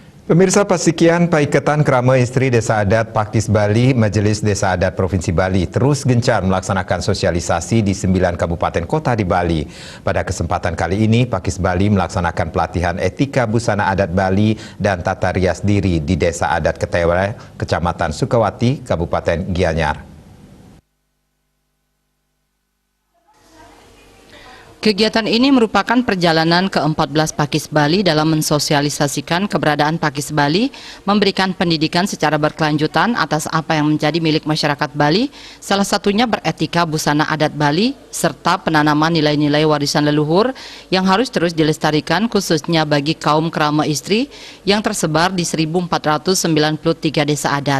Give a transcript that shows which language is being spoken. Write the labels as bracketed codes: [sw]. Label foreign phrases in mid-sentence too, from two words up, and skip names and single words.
[id] Pemirsa, Pasikian Paiketan Krama Istri Desa Adat Pakis Bali, Majelis Desa Adat Provinsi Bali terus gencar melaksanakan sosialisasi di 9 kabupaten kota di Bali. Pada kesempatan kali ini, Pakis Bali melaksanakan pelatihan etika busana adat Bali dan tata rias diri di Desa Adat Ketewel, Kecamatan Sukawati, Kabupaten Gianyar. Kegiatan ini merupakan perjalanan ke-14 Pakis Bali dalam mensosialisasikan keberadaan Pakis Bali, memberikan pendidikan secara berkelanjutan atas apa yang menjadi milik masyarakat Bali, salah satunya beretika busana adat Bali, serta penanaman nilai-nilai warisan leluhur yang harus terus dilestarikan khususnya bagi kaum krama istri yang tersebar di 1493 desa adat.